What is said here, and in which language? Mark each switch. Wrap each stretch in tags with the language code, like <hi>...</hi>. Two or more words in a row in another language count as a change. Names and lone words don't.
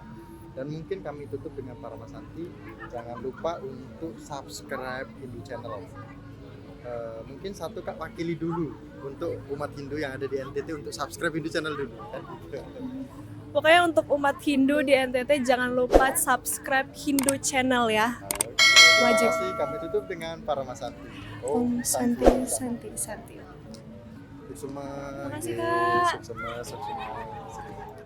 <id>Dan mungkin kami tutup dengan Parama Santi, jangan lupa untuk subscribe Hindu channel. Mungkin satu Kak wakili dulu untuk umat Hindu yang ada di NTT untuk subscribe Hindu channel dulu kan? Pokoknya untuk umat Hindu di NTT jangan lupa subscribe Hindu channel ya. Terima Wajib. kasih, kami tutup dengan Parama Santi.</id> <sa>Om Santi Santi Santi.</sa> <id>Suksema. Makasih, Kak. Suksema.</id>